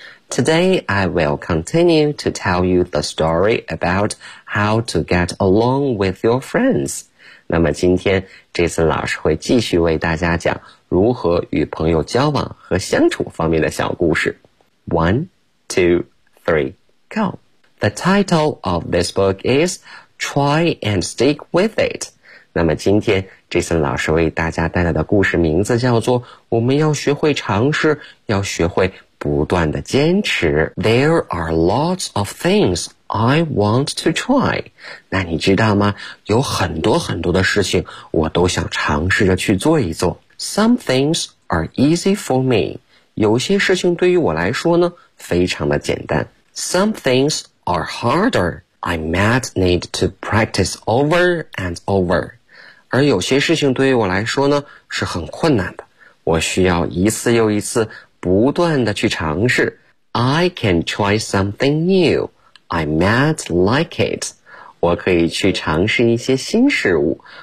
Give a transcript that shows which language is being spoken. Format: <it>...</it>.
<en>Today, I will continue to tell you the story about how to get along with your friends.</en> <zh>那么今天这次老师会继续为大家讲如何与朋友交往和相处方面的小故事。</zh> <en>1, 2, 3, go! The title of this book is Try and Stick With It.</en> <zh>那么今天这次老师为大家带来的故事名字叫做我们要学会尝试，要学会不断的坚持。</zh> <en>There are lots of things I want to try.</en> <zh>那你知道吗？有很多很多的事情我都想尝试着去做一做。</zh> <en>Some things are easy for me.</en> <zh>有些事情对于我来说呢，非常的简单。</zh> <en>Some things are harder. I might need to practice over and over.</en> <zh>而有些事情对于我来说呢，是很困难的。我需要一次又一次不断的去尝试。</zh> <en>I can try something new. I might like it.</en> <zh>我可以去尝试一些新事物。</zh>